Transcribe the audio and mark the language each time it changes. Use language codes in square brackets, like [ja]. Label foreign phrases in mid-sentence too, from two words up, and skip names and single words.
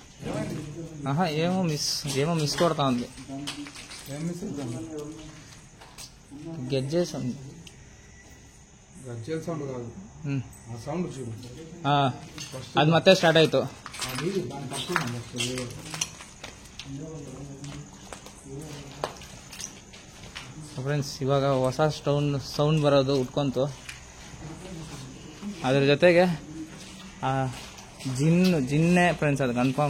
[te] ఏమో మిస్ కొడతా ఉంది. గజ్జే సౌండ్ కాదు, ఆ సౌండ్ చూడు, [kn] అది ಮತ್ತೆ ಸ್ಟಾರ್ಟ್ ಆಯ್ತು. ಫ್ರೆಂಡ್ಸ್ ಇವಾಗ ಹೊಸ ಸೌಂಡ್ ಬರೋದು ಉಟ್ಕೊಂತು. ಅದ್ರ ಜೊತೆಗೆ ಆ ಜಿನ್ನೆ ಫ್ರೆಂಡ್ಸ್, ಅದು ಕನ್ಫರ್ಮ್.